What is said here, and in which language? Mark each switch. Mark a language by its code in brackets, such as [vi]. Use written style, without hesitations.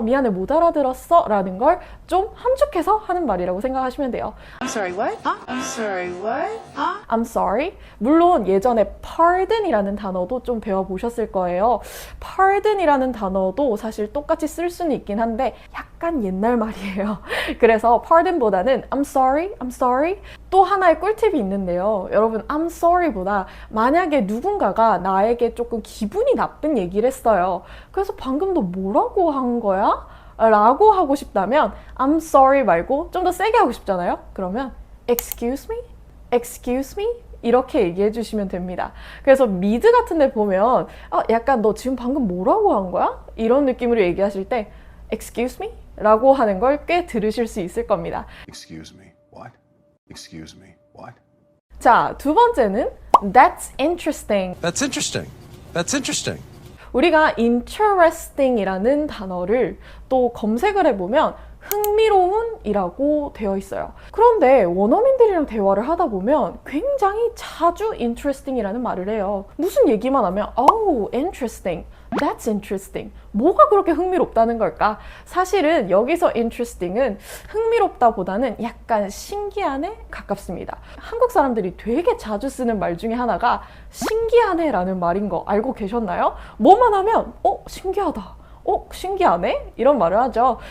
[ko] 미안해, 못 알아들었어? 라는 걸 좀 함축해서 하는 말이라고 생각하시면 돼요. [en] I'm sorry, what? I'm sorry, what? I'm sorry. [ko] 물론 예전에 pardon이라는 단어도 좀 배워보셨을 거예요. pardon이라는 단어도 사실 똑같이 쓸 수는 있긴 한데 약간 옛날 말이에요. 그래서 pardon보다는 [en] I'm sorry, I'm sorry. [ko] 또 하나의 꿀팁이 있는데요. 여러분, I'm sorry보다 만약에 누군가가 나에게 조금 기분이 나쁜 얘기를 했어요. 그래서 방금 너 뭐라고 한 거야? 라고 하고 싶다면 I'm sorry 말고 좀 더 세게 하고 싶잖아요. 그러면 [en] Excuse me? Excuse me? [ko] 이렇게 얘기해 주시면 됩니다. 그래서 미드 같은 데 보면 약간 너 지금 방금 뭐라고 한 거야? 이런 느낌으로 얘기하실 때 [en] Excuse me? [ko] 라고 하는 걸 꽤 들으실 수 있을 겁니다. [en] Excuse me, what? Excuse me, what? [ko] 자, 두 번째는 [en] That's interesting. That's interesting. That's interesting. [ko] 우리가 interesting이라는 단어를 또 검색을 해보면 흥미로운 이라고 되어 있어요. 그런데 원어민들이랑 대화를 하다 보면 굉장히 자주 interesting이라는 말을 해요. 무슨 얘기만 하면 [en] oh, interesting, that's interesting. [ko] 뭐가 그렇게 흥미롭다는 걸까? 사실은 여기서 interesting은 흥미롭다보다는 약간 신기하네 가깝습니다. 한국 사람들이 되게 자주 쓰는 말 중에 하나가 신기하네 라는 말인 거 알고 계셨나요? 뭐만 하면 신기하다. 신기하네? 이런 말을 하죠.